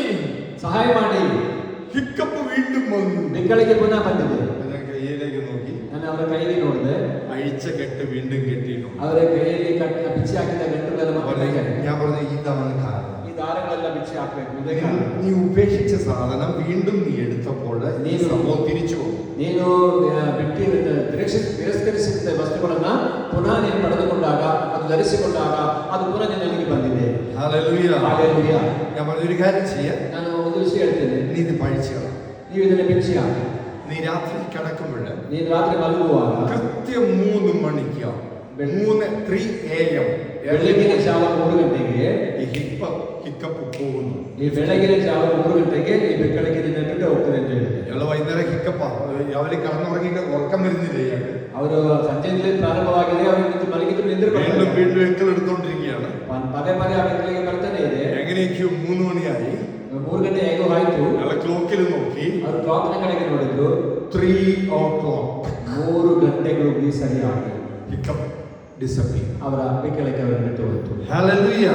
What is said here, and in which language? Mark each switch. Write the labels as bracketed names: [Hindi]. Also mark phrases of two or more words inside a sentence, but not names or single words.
[Kannada] ಸಹಾಯ ಮಾಡಿ, [Malayalam] ഹിക്കപ്പ് വീണ്ടും വന്നു. [Kannada] ಬಿಕ್ಕಳಿಗೆ ಪುನಃ ಬಂದಿದೆ. [Malayalam] ഞാൻ കയ്യിലേക്ക് നോക്കി, [Kannada] ನಾನು ಅವರ ಕೈಗೆ ನೋಡಿದೆ. [Malayalam] അഴിച്ച കെട്ട് വീണ്ടും കെട്ടിയിട്ടു. [Kannada] ಅವರ ಕೈಯಲ್ಲಿ ಬಿಚ್ಚಿ ಹಾಕಿದ ಗಂಟುಗಳೆಲ್ಲ [Malayalam] ഞാൻ പറഞ്ഞു, ഇതാണ് കാരണം. [Kannada] ಈ ದಾರಗಳೆಲ್ಲ ಬಿಚ್ಚಿ ಹಾಕಬೇಕು. ಇದೇ ಕಾರಣ. [Malayalam] നീ ഉപേക്ഷിച്ച സാധനം വീണ്ടും നീ എടുത്തപ്പോൾ നീ സംഭവം തിരിച്ചു പോകും. [Kannada] ನೀನು ತಿರಸ್ಕರಿಸಿದ ವಸ್ತುಗಳನ್ನ ಪುನಃ ನೀನು ಪಡೆದುಕೊಂಡಾಗ, ಅದು ಧರಿಸಿಕೊಂಡಾಗ ಅದು ಪುನಃ ನಿನ್ನಲ್ಲಿ ಬಂದಿದೆ. [Malayalam] ഹല്ലേലൂയ. [Kannada] ಹಾಲೆಲೂಯ. [Malayalam] ഞാൻ പറഞ്ഞൊരു കാര്യം ചെയ്യാം, [Kannada] ನಾನು ಒಂದು ವಿಷಯ ಹೇಳ್ತೇನೆ. [Malayalam] നീ ഇത് പഴിച്ചുകളാം. [Kannada] ನೀವು ಇದನ್ನು ಬಿಚ್ಚಿಯಾಗಿ [Malayalam] നീ രാത്രി കിടക്കുമ്പോൾ [Kannada] ನೀನು ರಾತ್ರಿ ಮಲಗುವಾಗ [Malayalam] കൃത്യം 3 മണിക്ക് 3 AM [Kannada] ಬೆಳಗಿನ ಜಾವ 3 ಗಂಟೆಗೆ [Malayalam] ഈ ഹിക്കപ്പ് പോകുന്നു. [Kannada] ಈ ಬೆಳಗಿನ ಜಾವ 3 ಗಂಟೆಗೆ ಈ ಬೆಳಗ್ಗೆ ನಿನ್ನ ಬಿಟ್ಟು ಹೋಗ್ತದೆ ಅಂತ ಹೇಳಿದೆ. [Malayalam] ഇയാള് വൈകുന്നേരം ഹിക്കപ്പാ, അവര് കടന്നുറങ്ങി ഉറക്കം വരുന്നില്ല ഇയാൾക്ക്. [Kannada] ಅವರು ಸಂಜೆಯಿಂದಲೇ ಪ್ರಾರಂಭವಾಗಿದೆ, ಅವರು ನಿಂತು ಮಲಗಿದ್ರು ನಿದ್ರೆ [Malayalam] വീണ്ടും വീണ്ടും എക്കൽ എടുത്തോണ്ടിരിക്കുകയാണ്. [Kannada] ಪದೇ ಪದೇ ಆ ಬೆಳಗ್ಗೆ ಬರ್ತಾನೆ ಇದೆ. [Malayalam] എങ്ങനെയൊക്കെയോ 3 മണിയായി. [Kannada] 3 ಗಂಟೆ ಹೇಗೋ ಆಯ್ತು. [Malayalam] അയാളെ ക്ലോക്കിൽ നോക്കി, [Kannada] ಅವರು ಕ್ಲಾಕ್ನ ಕಡೆಗೆ ನೋಡಿದ್ರು. [English] 3 o'clock [Kannada] 3 ಗಂಟೆಗಳು ಸರಿಯಾಗಿ [English] hiccup disappear. [Kannada] ಅವರ ಬೆಳಗ್ಗೆ ಅವರ ಬಿಟ್ಟು ಹೋಯಿತು. [Malayalam] ഹല്ലേലൂയ.